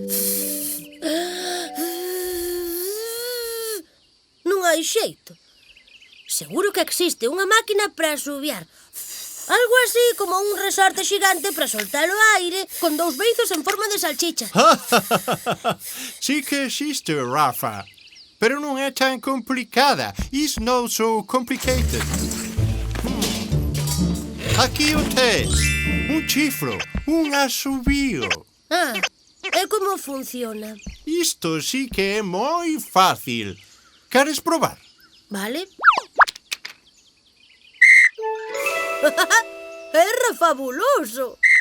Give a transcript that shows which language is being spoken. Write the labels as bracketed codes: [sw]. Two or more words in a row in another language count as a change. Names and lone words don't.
[gl] Non hai xeito. Seguro que existe unha máquina para asubiar. Algo así como un resorte xigante para soltar o aire con dous beizos en forma de salchicha. Sí que existe, Rafa. Pero non é tan complicada. [en] It's not so complicated. [gl] Aquí o tes. Un chifro. Un asubío. Ah, e como funciona? Isto sí que é moi fácil. Queres probar? Vale? Era fabuloso.